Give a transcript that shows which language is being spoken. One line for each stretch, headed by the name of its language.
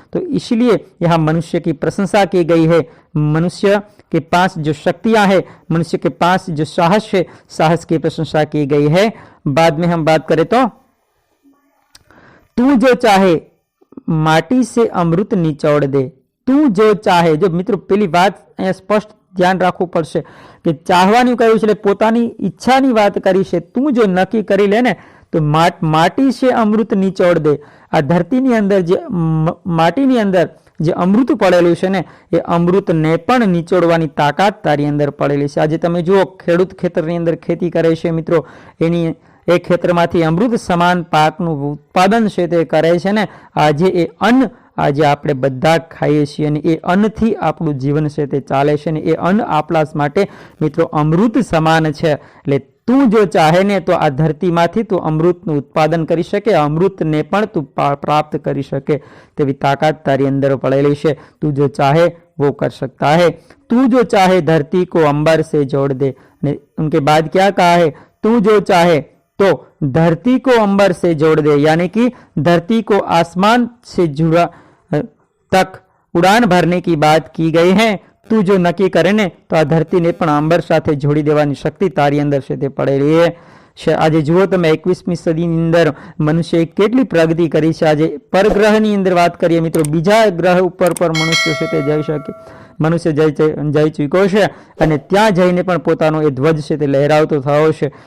Hindi: तो इसलिए यहाँ मनुष्य की प्रशंसा की गई है। मनुष्य के पास जो शक्तियां हैं, मनुष्य के पास जो साहस है, साहस की प्रशंसा की गई है। बाद में हम बात करें तो तू जो चाहे माटी से अमृत निचोड़ दे। तू जो चाहे, जो मित्रों पहली बात स्पष्ट
Gujarati: ધ્યાન રાખવું પડશે કે ચાહવાનું કહ્યું છે એટલે પોતાની ઈચ્છાની વાત કરી છે. તું જો નક્કી કરી લે ને તો માટી છે અમૃત નિચોડ દે. આ ધરતીની અંદર જે માટીની અંદર જે અમૃત પડેલું છે ને એ અમૃતને પણ નિચોડવાની તાકાત તારી અંદર પડેલી છે. આજે તમે જુઓ ખેડૂત ખેતરની અંદર ખેતી કરે છે મિત્રો, એની એ ખેતરમાંથી અમૃત સમાન પાકનું ઉત્પાદન છે તે કરે છે ને. આજે એ અન્ન આજે આપણે બધા ખાઈએ છીએ અને એ અન્નથી આપણું જીવન છે તે ચાલે છે ને એ અન્ન આપણા માટે મિત્રો અમૃત સમાન છે. એટલે તું જો ચાહે ને તો આ ધરતીમાંથી તું અમૃતનું ઉત્પાદન કરી શકે, અમૃતને પણ તું પ્રાપ્ત કરી શકે તેવી તાકાત તારી અંદર પડેલી છે.
Hindi: તું જો ચાહે वो कर सकता है. तू जो चाहे धरती को अंबर से जोड़ दे. उनके बाद क्या कहा है, तू जो चाहे तो धरती को अंबर से जोड़ दे, यानी कि धरती को आसमान से जुड़ा तक उड़ान भरने की बात की गई है.
Gujarati: તું જો નક્કી કરે ને તો આ ધરતીને પણ અંબર સાથે જોડી દેવાની શક્તિ તારી અંદર છે તે પડેલી છે. આજે જુઓ તમે 21મી સદીની અંદર મનુષ્યએ કેટલી પ્રગતિ કરી છે. આજે પરગ્રહની અંદર વાત કરીએ મિત્રો, બીજા ગ્રહ ઉપર પર મનુષ્ય છે તે જઈ શકે, મનુષ્ય જઈ ચૂક્યો છે અને ત્યાં જઈને પણ પોતાનો એ ધ્વજ છે તે લહેરાવતો થયો છે.